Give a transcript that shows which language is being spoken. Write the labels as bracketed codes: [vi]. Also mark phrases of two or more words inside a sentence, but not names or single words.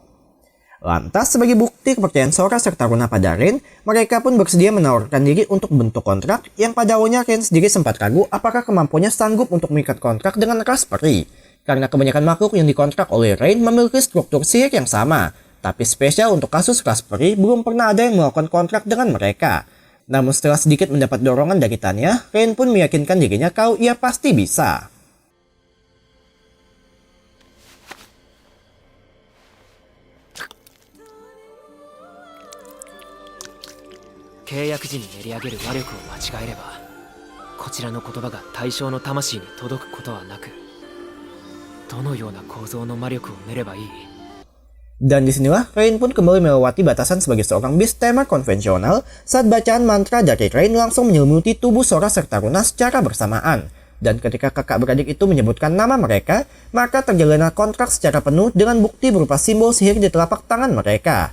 [id] Lantas, sebagai bukti kepercayaan Sora serta Runa pada Rain, mereka pun bersedia menawarkan diri untuk bentuk kontrak yang pada awalnya Rain sendiri sempat ragu apakah kemampuannya sanggup untuk mengikat kontrak dengan ras peri. Karena kebanyakan makhluk yang dikontrak oleh Rain memiliki struktur sihir yang sama. Tapi spesial untuk kasus ras peri, belum pernah ada yang melakukan kontrak dengan mereka. Namun setelah sedikit mendapat dorongan dari Tanya, Rain pun meyakinkan dirinya kalau ia pasti bisa. [ja] 契約時に練り上げる魔力を間違えればこちらの言葉が対象の魂に届くことはなく、どのような構造の魔力を練ればいい? [id] Dan disinilah Rain pun kembali melewati batasan sebagai seorang [en] beast tamer [id] konvensional saat bacaan mantra dari Rain langsung menyelimuti tubuh Sora serta Runa secara bersamaan. Dan ketika kakak beradik itu menyebutkan nama mereka, maka terjalanlah kontrak secara penuh dengan bukti berupa simbol sihir di telapak tangan mereka.